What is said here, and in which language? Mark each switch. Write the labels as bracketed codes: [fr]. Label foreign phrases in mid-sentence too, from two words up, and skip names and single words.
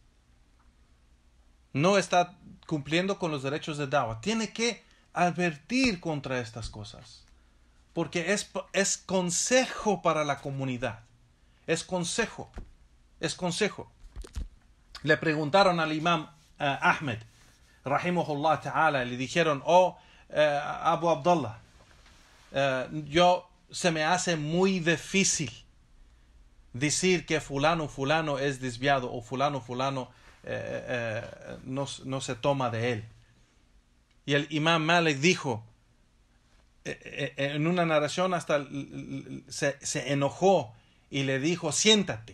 [es] No está cumpliendo con los derechos de da'wa. Tiene que advertir contra estas cosas, porque es consejo para la comunidad. Es consejo. Es consejo. Le preguntaron al imam Ahmed, [ar] رحمه الله تعالى, [es] le dijeron, Abu Abdullah, se me hace muy difícil decir que fulano es desviado o fulano no se toma de él. Y el imam Malik dijo, en una narración hasta se enojó y le dijo, siéntate.